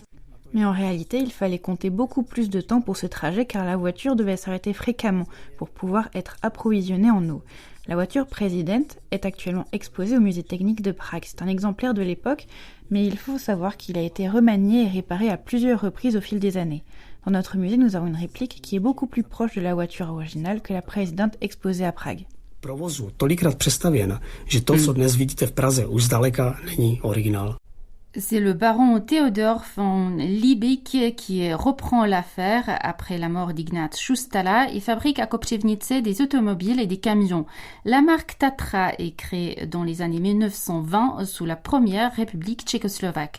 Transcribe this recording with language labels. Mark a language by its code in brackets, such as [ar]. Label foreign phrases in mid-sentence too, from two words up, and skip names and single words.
[fr] Mais en réalité, il fallait compter beaucoup plus de temps pour ce trajet car la voiture devait s'arrêter fréquemment pour pouvoir être approvisionnée en eau. La voiture President est actuellement exposée au musée technique de Prague. C'est un exemplaire de l'époque, mais il faut savoir qu'il a été remanié et réparé à plusieurs reprises au fil des années. Dans notre musée, nous avons une réplique qui est beaucoup plus proche de la voiture originale que la President exposée à Prague. [cs] Provozu tolikrát přestavěna, že to, co dnes vidíte v Praze, už zdaleka není originál. [fr] C'est le baron Theodor von Liebig qui reprend l'affaire après la mort d'Ignác Šustala et fabrique à Kopřivnice des automobiles et des camions. La marque Tatra est créée dans les années 1920 sous la première République tchécoslovaque.